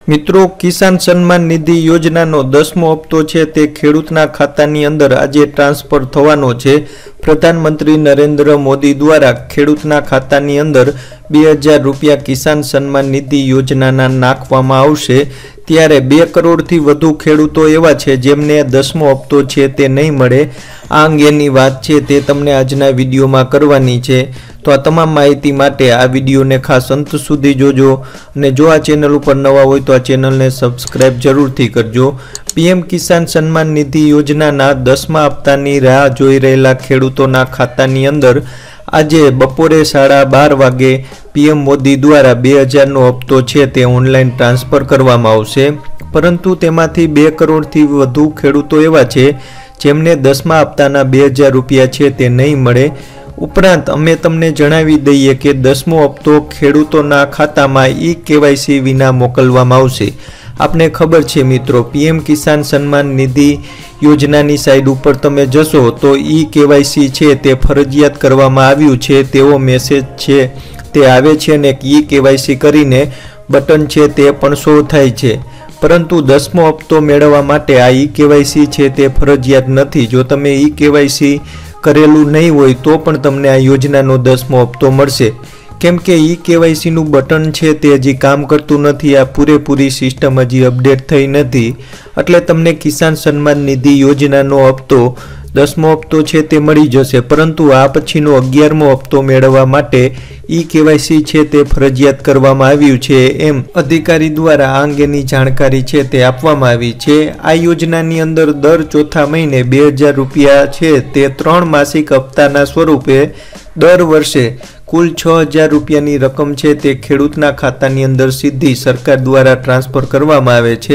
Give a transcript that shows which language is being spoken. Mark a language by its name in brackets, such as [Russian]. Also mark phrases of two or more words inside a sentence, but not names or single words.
[Gujarati] મિત્રો, કિસાન સમ્માન નિધિ યોજનાનો 10મો હપ્તો છે તે ખેડૂતના ખાતાની અંદર આજે ટ્રાન્સફર થવાનો છે। પ્રધાનમંત્રી નરેન્દ્ર મોદી દ્વારા ખેડૂતના ખાતાની અંદર 2000 રૂપિયા કિસાન સમ્માન નિધિ યોજનાના નાખવામાં આવશે। ત્યારે 2 કરોડથી વધુ ખેડૂતો એવા છે જેમને 10મો હપ્તો છે તે નહીં મળે। આ અંગેની વાત છે તે તમને આજના વિડિયોમાં કરવાની છે। તો આ તમામ માહિતી માટે આ વિડિયો ને ખાસ અંત સુધી જોજો અને જો આ ચેનલ પર નવા હોય તો આ ચેનલ ને સબ્સ્ક્રાઇબ જરૂર થી કરજો। પીએમ કિસાન સમ્માન નિધિ યોજનાના 10મા હપ્તાની રાહ જોઈ રહેલા ખેડૂતોના ખાતાની અંદર આજે બપોરે 12:30 વાગે પીએમ મોદી દ્વારા 2000 નો હપ્તો છે તે ઓનલાઇન ટ્રાન્સફર કરવામાં આવશે। પરંતુ તેમાંથી 2 કરોડથી વધુ ખેડૂતો એવા છે જેમને 10મા હપ્તાના 2000 રૂપિયા છે તે નહીં મળે। ઉપરાંત અમે તમને જણાવી દઈએ કે 10મો હપ્તો ખેડૂતોના ખાતામાં ઈ-કેવાયસી વિના મોકલવામાં આવશે। આપને ખબર છે મિત્રો, પીએમ કિસાન સમ્માન નિધિ યોજનાની સાઇડ પર તમે જશો તો ઈ-કેવાયસી છે તે ફરજિયાત કરવામાં આવ્યું છે તેવો મેસેજ છે તે આવે છે ને ઈ-કેવાયસી કરીને બટન છે તે પણ શો થાય છે। પરંતુ 10મો હપ્તો મેળવવા માટે આ ઈ-કેવાયસી છે તે ફરજિયાત નથી। જો તમે ઈ-કેવાયસી કરેલું નહીં હોય તો પણ તમને આ યોજનાનો 10મો હપ્તો મળશે। કેમ કે ઈ-કેવાયસી નું બટન છે તે હજી કામ કરતું નથી। આ પૂરેપૂરી સિસ્ટમ હજી અપડેટ થઈ નથી એટલે તમને કિસાન સમ્માન નિધિ યોજનાનો હપ્તો 10મો હપ્તો છે તે મળી જશે। પરંતુ આ પછીનો 11મો હપ્તો મેળવવા માટે ઈ-કેવાયસી છે તે ફરજિયાત કરવામાં આવ્યું છે એમ અધિકારી દ્વારા આ અંગેની જાણકારી છે તે આપવામાં આવી છે। આ યોજનાની અંદર દર ચોથા મહિને 2000 રૂપિયા છે તે 3 માસિક હપ્તાના સ્વરૂપે દર વર્ષે કુલ 6000 રૂપિયાની રકમ છે તે ખેડૂતના ખાતાની અંદર સીધી સરકાર દ્વારા ટ્રાન્સફર કરવામાં આવે છે।